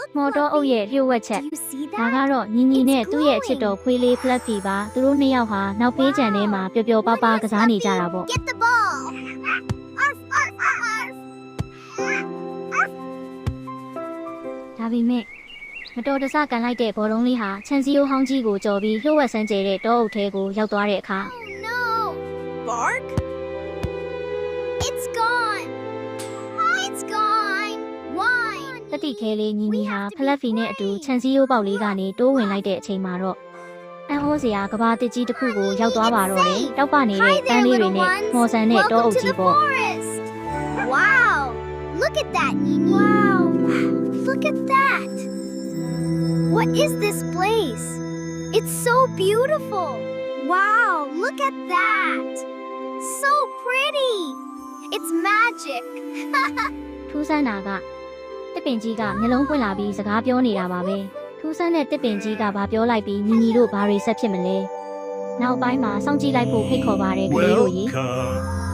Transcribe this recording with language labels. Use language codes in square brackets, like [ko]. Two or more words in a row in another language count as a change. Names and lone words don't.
[my] မော်တော်အုပ်ရဲ့လျှို့ဝှက်ချက် [en] Do you see [my] ဒါ [en] that? [my] ကတော့ညီညီနဲ့သူ့ရဲ့အချစ်တော်ခွေးလေး Fluffy ပါသူတို့နှစ်ယောက်ဟာနောက်ဖေးချန်ထဲမှာပျော်ပျော်ပါးပါးကစားနေကြတာပေါ့ [en] Get the ball. Arf, arf, arf. [my] ဒါပေမဲ့မတော်တဆကန်လိုက်တဲ့ဘောလုံးလေးဟာချန်စီယိုဟောင်းကြီးကိုကြော်ပြီးလျှို့ဝှက်ဆန်းကျဲတဲ့တောအုပ်ထဲကိုရောက်သွားတဲ့အခါ [en] Oh no. Bark? It's gone. It's gone. Why? [my] တတိခဲလေးညီညီဟာ Fluffy နဲ့အတူချန်စီယိုပေါက်လေးကနေတိုးဝင်လိုက်တဲ့အချိန်မှာတော့အန်ဟိုးစရာကဘာတစ်ကြီးတစ်ခုကိုရောက်သွားပါတော့တယ်တောက်ပနေတဲ့တန်းလေးတွေနဲ့မော်ဆန်တဲ့တောအုပ်ကြီးပေါ့ [en] Wow! Look at that, Nini. Wow! Look at that. What is this place? It's so beautiful. Wow! Look at that. So pretty. It's magic. [my] ထူးဆန်းတာကတစ်ပင်ကြီးကမျက်လုံးပွင့်လာပြီးစကားပြောနေတာပါပဲထူးဆန်းတဲ့တစ်ပင်ကြီးကဘာပြောလိုက်ပြီးညီညီတို့ဘာတွေဆက်ဖြစ်မလဲနောက်ပိုင်းမှာစောင့်ကြည့်လိုက်ဖို့ဖိတ်ခေါ်ပါတယ်ကလေးတို့ရေ [en] Welcome